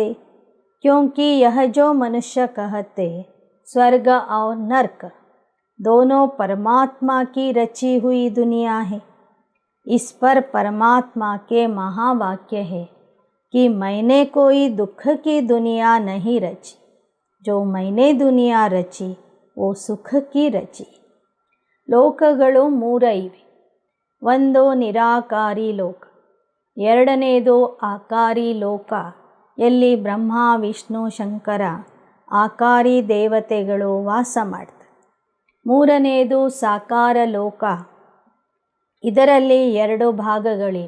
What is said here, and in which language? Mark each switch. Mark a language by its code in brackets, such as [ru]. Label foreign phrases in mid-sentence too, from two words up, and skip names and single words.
[hi] क्योंकि यह जो मनुष्य कहते स्वर्ग और नरक दोनों परमात्मा की रची हुई दुनिया है. इस पर परमात्मा के महावाक्य है कि मैंने कोई दुख की दुनिया नहीं रची, जो मैंने दुनिया रची वो सुख की रची. [kn] ಲೋಕಗಳು ಮೂರ ಇವೆ. ಒಂದು ನಿರಾಕಾರಿ ಲೋಕ, ಎರಡನೇದು ಆಕಾರಿ ಲೋಕ, ಎಲ್ಲಿ ಬ್ರಹ್ಮ ವಿಷ್ಣು ಶಂಕರ ಆಕಾರಿ ದೇವತೆಗಳು ವಾಸ ಮಾಡ್ತಾರೆ. ಮೂರನೇದು ಸಾಕಾರ ಲೋಕ, ಇದರಲ್ಲಿ ಎರಡು ಭಾಗಗಳಿವೆ.